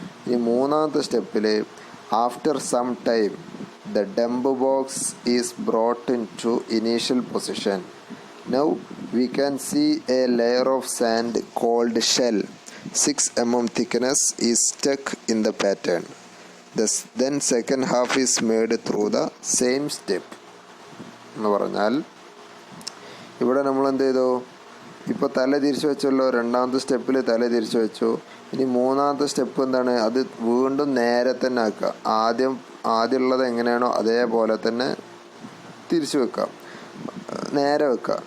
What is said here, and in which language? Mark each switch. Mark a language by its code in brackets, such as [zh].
[ml] ഈ മൂന്നാമത്തെ സ്റ്റെപ്പിൽ [en] After some time the dump box is brought into initial position. Now we can see a layer of sand called shell 6 mm thickness is stuck in the pattern. Then second half is made through the same step. [ml] എന്ന് പറഞ്ഞാൽ ഇവിടെ നമ്മൾ എന്ത് ചെയ്തു, ഇപ്പോൾ തല തിരിച്ചു വെച്ചല്ലോ. രണ്ടാമത്തെ സ്റ്റെപ്പിൽ തല തിരിച്ചു വെച്ചു. ഇനി മൂന്നാമത്തെ സ്റ്റെപ്പ് എന്താണ്, അത് വീണ്ടും നേരെ തന്നെ ആക്കുക. ആദ്യമുള്ളത് എങ്ങനെയാണോ അതേപോലെ തന്നെ തിരിച്ചു വെക്കുക, നേരെ വെക്കുക.